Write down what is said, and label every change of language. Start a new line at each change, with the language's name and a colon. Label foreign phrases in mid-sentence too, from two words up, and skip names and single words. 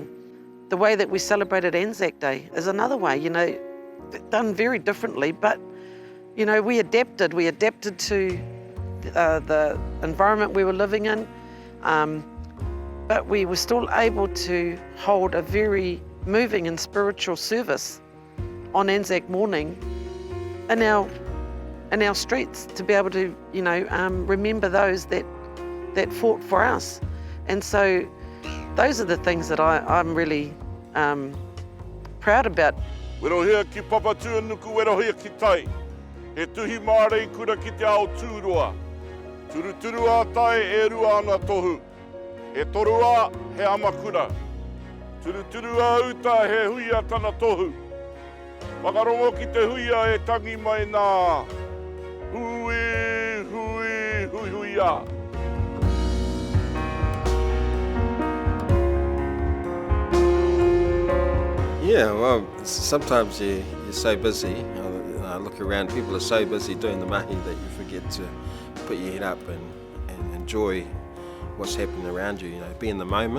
English: The way that we celebrated Anzac Day is another way, you know, done very differently, but, you know, we adapted to the environment we were living in, but we were still able to hold a very moving and spiritual service on Anzac morning in our streets, to be able to, you know, remember those that fought for us. And so those are the things that I'm really proud about.
Māori: Werohia ki papatua nuku werohia ki tai. He tuhi mārei kura ki te ao tūroa. Turuturu a tai e rua ana tohu. He torua he amakura. Turuturu a uta he huia tana tohu. Whakaaro ki te huia e tangi mai nā. Hui, hui, hui, huia.
English: Yeah, well, sometimes you're so busy. I look around, people are so busy doing the mahi that you forget to put your head up and enjoy what's happening around you, you know, be in the moment.